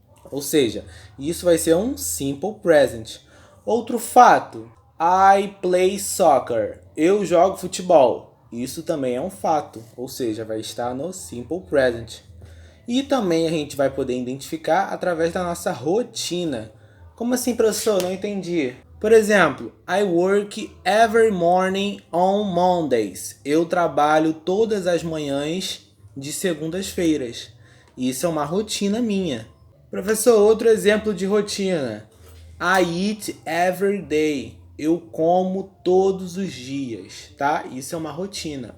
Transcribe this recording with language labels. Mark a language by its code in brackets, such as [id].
[pt] Ou seja, isso vai ser um Simple Present. Outro fato, [en] I play soccer. [pt] Eu jogo futebol. Isso também é um fato, ou seja, vai estar no Simple Present. E também a gente vai poder identificar através da nossa rotina. Como assim, professor? Não entendi. Por exemplo, [en] I work every morning on Mondays. [pt] Eu trabalho todas as manhãs de segundas-feiras. Isso é uma rotina minha. Professor, outro exemplo de rotina. [en] I eat every day. [pt] Eu como todos os dias, tá? Isso é uma rotina.